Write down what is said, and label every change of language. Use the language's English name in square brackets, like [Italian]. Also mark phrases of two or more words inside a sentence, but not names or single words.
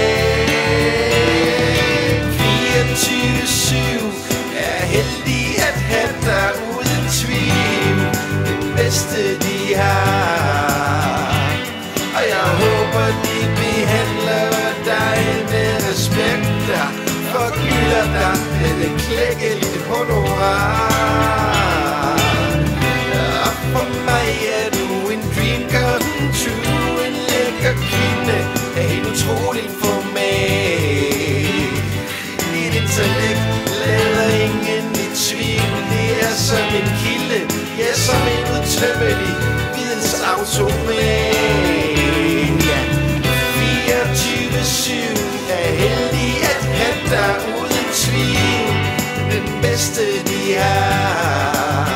[Danish] 24/7 er heldig at have dig uden tvivl, det bedste de har. Og jeg håber de behandler dig med respekt og forgylder dig med et klækkeligt honorar. For mig er du en [English] dream come true, [Danish] en lækker kvinde af helt utroligt format. Dit intellekt lader ingen i tvivl, det er som en kilde, ja som en utømmelig vidensautomat. 24/7 er heldig at have dig uden tvivl, den bedste de har.